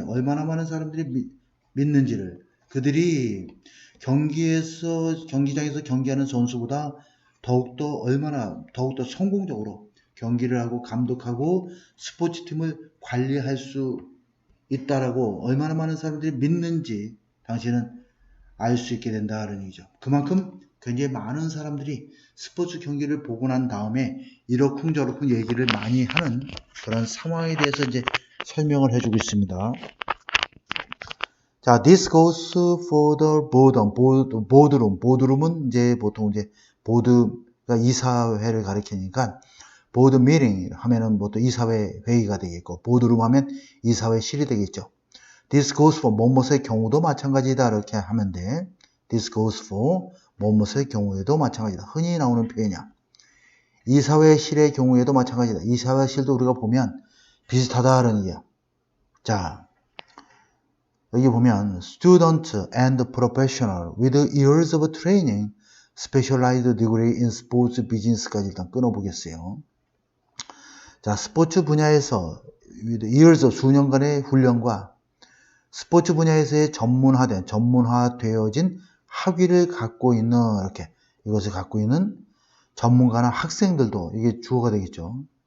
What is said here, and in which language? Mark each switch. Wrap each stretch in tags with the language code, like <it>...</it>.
<ko>얼마나 많은 사람들이 믿는지를 그들이 경기장에서 경기하는 선수보다 더욱더 성공적으로 경기를 하고 감독하고 스포츠팀을 관리할 수 있다라고 얼마나 많은 사람들이 믿는지 당신은 알 수 있게 된다는 얘기죠. 그만큼 굉장히 많은 사람들이 스포츠 경기를 보고 난 다음에 이러쿵저러쿵 얘기를 많이 하는 그런 상황에 대해서 이제 설명을 해주고 있습니다.</ko> <en>자, this goes for the boardroom.</en> <ko>boardroom은 이제 보통 이제 보드가 이사회를 가리키니까 보드 미팅 하면은 뭐 또 이사회 회의가 되겠고 보드룸 하면 이사회실이 되겠죠.</ko> <en>This goes for</en> <ko>뭐뭇의 경우도 마찬가지다 이렇게 하면 돼.</ko> <en>This goes for</en> <ko>뭐뭇의 경우에도 마찬가지다. 흔히 나오는 표현이야. 이사회실의 경우에도 마찬가지다. 이사회실도 우리가 보면 비슷하다는 얘기야.</ko> <en>자,</en> <ko>여기 보면</ko> <en>student and professional with years of training, specialized degree in sports business</en> <ko>까지 일단 끊어보겠어요. 자, 스포츠 분야에서 years 수년간의 훈련과 스포츠 분야에서의 전문화되어진 학위를 갖고 있는 이것을 갖고 있는 전문가나 학생들도 이게 주어가 되겠죠.</ko>